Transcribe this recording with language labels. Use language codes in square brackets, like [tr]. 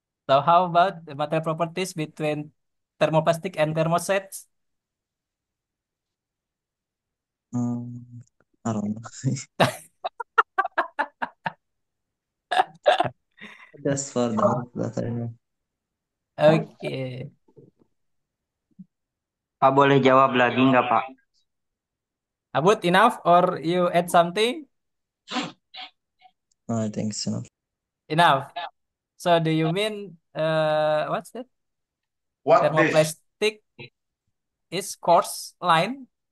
[en] So how about the material properties between thermoplastic and thermosets? Mm, I don't know. Just for the most that I know. Okay. [id] Pak boleh jawab lagi nggak Pak? [en] Abud, enough or you add something? I think so. Enough. So do you mean what's that? What this? Thermoplastic is coarse line?